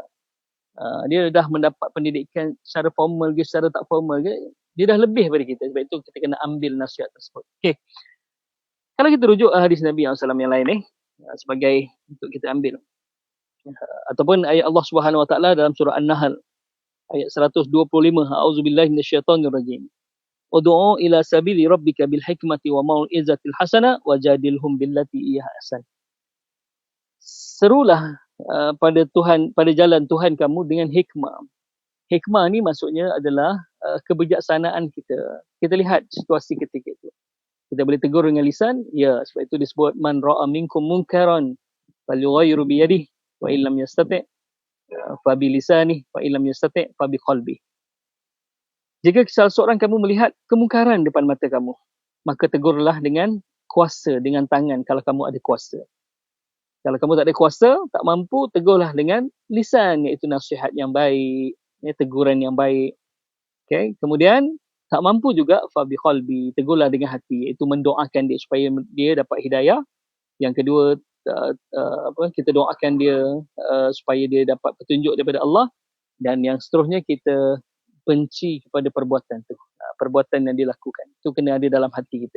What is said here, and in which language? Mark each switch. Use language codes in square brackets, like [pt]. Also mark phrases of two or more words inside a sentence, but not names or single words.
[ms] Dia dah mendapat pendidikan secara formal ke secara tak formal ke, dia dah lebih daripada kita. Sebab itu kita kena ambil nasihat tersebut. Okey. Kalau kita rujuk hadis Nabi SAW yang lain sebagai untuk kita ambil. Ataupun ayat [ar] الله سبحانه وتعالى [ms] dalam surah An-Nahl ayat 125, [ar] أعوذ بالله من الشيطان الرجيم. ادع إلى سبيل ربك بالحكمة والموعظة الحسنة وجادلهم بالتي هي أحسن. [ms] Serulah pada jalan Tuhan kamu dengan hikmah. Hikmah ni maksudnya adalah kebijaksanaan kita. Kita lihat situasi ketika itu. Kita boleh tegur dengan lisan, ya, sebab itu disebut [ar] من رأى منكم منكرا فليغيره بيده وإن لم يستطع فبلسانه فإن لم يستطع فبقلبه. [ms] Jika salah seorang kamu melihat kemungkaran depan mata kamu, maka tegurlah dengan kuasa, dengan tangan kalau kamu ada kuasa. Kalau kamu tak ada kuasa, tak mampu, tegurlah dengan lisan, iaitu nasihat yang baik, teguran yang baik. Okay? Kemudian, tak mampu juga, [ar] فبقلبه, [ms] tegurlah dengan hati, iaitu mendoakan dia supaya dia dapat hidayah. Yang kedua, kita doakan dia supaya dia dapat petunjuk daripada Allah. Dan yang seterusnya, kita benci kepada perbuatan tu, perbuatan yang dilakukan. Itu kena ada dalam hati kita.